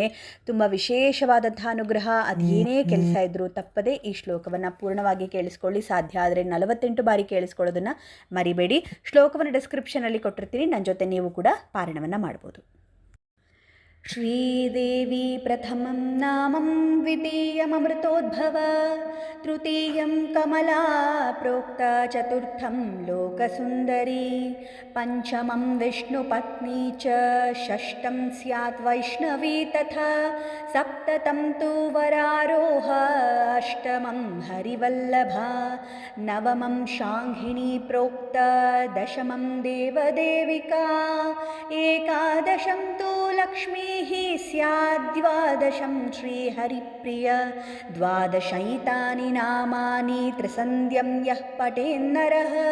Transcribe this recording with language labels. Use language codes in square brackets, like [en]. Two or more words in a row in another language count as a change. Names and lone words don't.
[kn] ತುಂಬ ವಿಶೇಷವಾದಂತಹ ಅನುಗ್ರಹ. ಅದೇನೇ ಕೆಲಸ ಇದ್ರೂ ತಪ್ಪದೆ ಈ ಶ್ಲೋಕವನ್ನು ಪೂರ್ಣವಾಗಿ ಕೇಳಿಸ್ಕೊಳ್ಳಿ. ಸಾಧ್ಯ ಆದರೆ 48 ಬಾರಿ ಕೇಳಿಸ್ಕೊಳ್ಳೋದನ್ನು ಮರಿಬೇಡಿ. ಶ್ಲೋಕವನ್ನು ಡಿಸ್ಕ್ರಿಪ್ಷನಲ್ಲಿ ಕೊಟ್ಟಿರ್ತೀನಿ, ನನ್ನ ಜೊತೆ ನೀವು ಕೂಡ ಪಾರಾಯಣವನ್ನು ಮಾಡ್ಬೋದು. [sa] ಶ್ರೀದೇವಿ ಪ್ರಥಮಂ ನಾಮಂ ದ್ವಿತೀಯಮೃತೋದ್ಭವ ತೃತೀಯಂ ಕಮಲಾ ಪ್ರೋಕ್ತ ಚತುರ್ಥಂ ಲೋಕಸುಂದರಿ ಪಂಚಮಂ ವಿಷ್ಣುಪತ್ನಿ ಚ ಷಷ್ಠಂ ಸ್ಯಾತ್ ವೈಷ್ಣವಿ ತಥಾ ಸಪ್ತತಂ ತು ವರಾರೋಹ ಅಷ್ಟಮಂ ಹರಿವಲ್ಲಭ ನವಮಂ ಶಾಂಘಿಣಿ ಪ್ರೋಕ್ತ ದಶಮಂ ದೇವದೇವಿಕಾ ಏಕಾದಶಂ ತು ಲಕ್ಷ್ಮೀ ಸ್ಯಾದ್ವಾದಶಂ ಶ್ರೀಹರಿಪ್ರಿಯ ದ್ವಾದಶೈತಾನಿ ನಾಮಾನಿ ತ್ರಿಸಂಧ್ಯಂ ಯಃ ಪಠೇನ್ನರಃ